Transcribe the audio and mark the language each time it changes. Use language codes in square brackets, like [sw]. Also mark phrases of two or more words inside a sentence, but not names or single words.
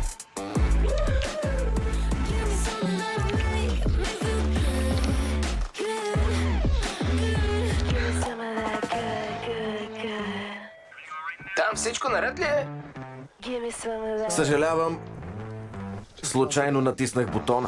[en] Give me something that'll make me feel good. Give me some of that good. [bg] Там всичко наред ли е? [en] Give me some of that. [bg] Съжалявам. Случайно натиснах бутона.